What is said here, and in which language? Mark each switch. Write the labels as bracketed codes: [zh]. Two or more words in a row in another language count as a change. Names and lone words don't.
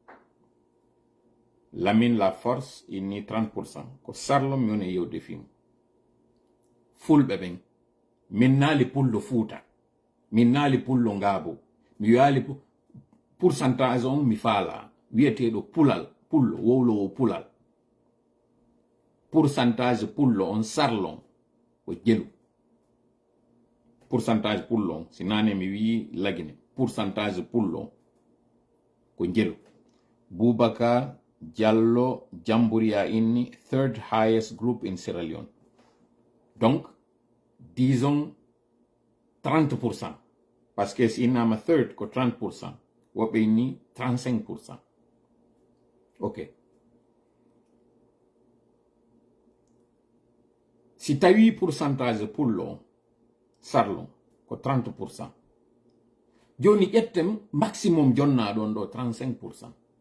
[ff] Lamine La Force inni 30% ko sarlo mi woni yewde film fulɓe ɓen min naali pullo fuuta min naali pullo ngaabo mi wiyaali pourcentage on mi faala wiyeteɗo pulal pullo wowlowo pulal pourcentage pullo on sarlon ko jelu pourcentage pullo on si nane mi wi lagine pourcentage pullo ko jelu. [en] Boubacar Diallo Jamburia inni third highest group in Sierra Leone. [fr] Donc, disons 30%. Parce que [ff] si nama third ko 30%, woɓe inni 35%. Ok. Si tawi pourcentage pullo sarlo ko 30%. Joni ƴettem maximum jonna ɗon ɗo 35%.